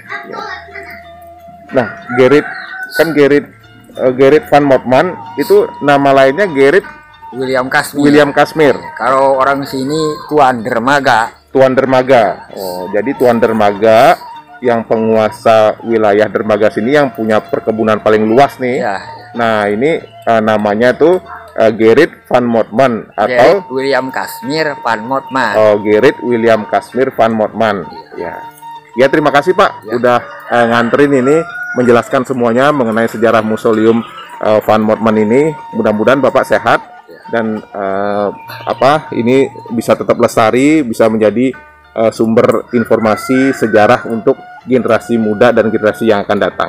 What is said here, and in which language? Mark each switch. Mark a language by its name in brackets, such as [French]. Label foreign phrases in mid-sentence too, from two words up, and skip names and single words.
[Indonesian] Nah, Gerrit Van Motman itu nama lainnya Gerrit William Kasmir. Kalau orang sini Tuan Dermaga. Oh, jadi Tuan Dermaga yang penguasa wilayah Dermaga sini yang punya perkebunan paling luas nih. Nah, ini namanya tuh Gerrit Van Motman atau William Kasmir Van Motman. Oh, Gerrit William Kasmir Van Motman. Ya, terima kasih Pak udah nganterin ini menjelaskan semuanya mengenai sejarah Mausoleum Van Motman ini. Mudah-mudahan Bapak sehat dan ini bisa tetap lestari, bisa menjadi sumber informasi sejarah untuk generasi muda dan generasi yang akan datang.